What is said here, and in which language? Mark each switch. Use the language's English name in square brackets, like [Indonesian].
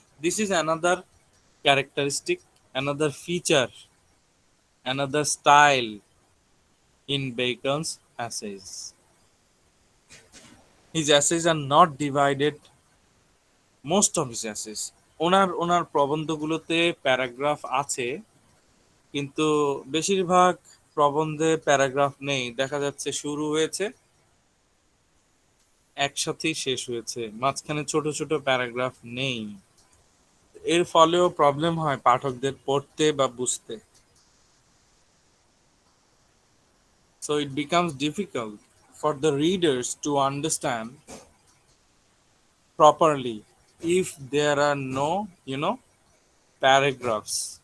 [English] This is another characteristic, another feature, another style in Bacon's essays. His essays are not divided, most of his essays, [Bangla] owner প্রবন্ধগুলোতে paragraph আছে, কিন্তু বেশিরভাগ প্রবন্ধে paragraph নেই, দেখা যাচ্ছে শুরু হয়েছে একসাথেই শেষ হয়েছে, মাঝখানে ছোট ছোট প্যারাগ্রাফ নেই। এর ফলেও প্রবলেম হয় পাঠকদের পড়তে বা বুঝতে। [English] So it becomes difficult for the readers to understand properly if there are no, paragraphs.